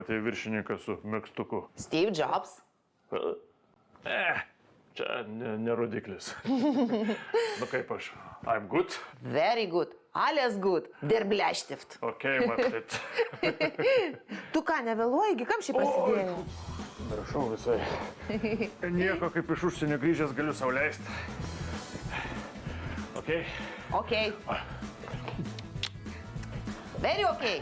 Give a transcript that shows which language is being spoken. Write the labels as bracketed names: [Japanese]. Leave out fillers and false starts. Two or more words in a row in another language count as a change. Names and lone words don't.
[Lithuanian] Tai viršininkas su megztuku. Steve Jobs. Čia nerodiklis. Nu kaip aš? [English] I'm good. Very good. Alles good. [German] Der Bleistift. [Lithuanian] Okay, matyt. Tu ką, nevėluoji, kam šį prasidėjo? Rašau visai. Nieko, kaip iš užsienio grįžęs galiu sau leisti. Okay? [English] Okay. Very okay.